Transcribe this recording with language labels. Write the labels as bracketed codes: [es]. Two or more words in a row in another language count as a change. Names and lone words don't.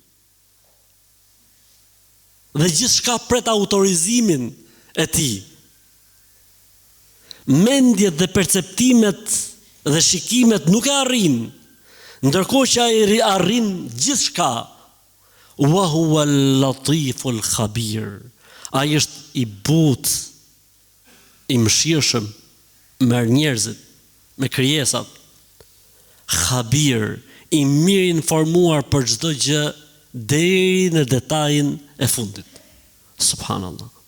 [sq] Dhe gjithçka pret autorizimin e tij. Mendjet dhe perceptimet dhe shikimet nuk e arrin, ndërkohë që ai arrin gjithçka. [ar] وهو اللطيف الخبير. [sq] Ai është i butë, i mëshirshëm me njerëzit, me krijesat. Khabir, i mirë informuar për çdo gjë deri në detajin e fundit. Subhanallah.